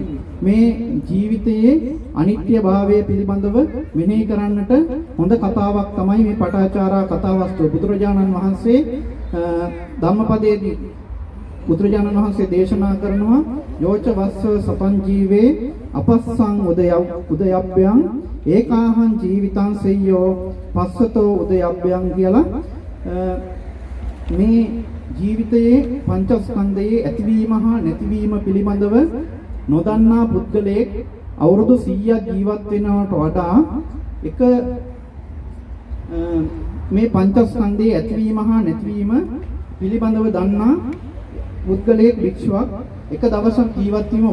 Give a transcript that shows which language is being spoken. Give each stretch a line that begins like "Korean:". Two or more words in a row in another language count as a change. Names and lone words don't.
Sinhala: මේ ජීවිතයේ අනිත්‍යභාවය පිළිබඳව මෙනෙහි කරන්නට හොඳ කතාවක් තමයි මේ පටාචාරා කතාවස්තුව. බුදුරජාණන් වහන්සේ ධම්මපදයේදී බුදුරජාණන් වහන්සේ දේශනා කරනවා
Pali: යෝච වස්ස සතං ජීවේ අපස්සං උදයබ්බයං ඒකාහං ජීවිතං සෙය්‍යෝ පස්සතෝ උදයබ්බයං
Sinhala: කියලා මේ ජීවිතයේ පංචස්කන්ධයේ ඇතිවීම හා නැතිවීම පිළිබඳව නොදන්නා පුද්ගලයෙක් අවුරුදු 100ක් ජීවත් වෙනවට වඩා එක මේ පංචස්කන්ධයේ ඇතිවීම හා නැතිවීම පිළිබඳව දන්නා පුද්ගලයෙක් භික්ෂුවක් එක දවසක් ජීවත් වීම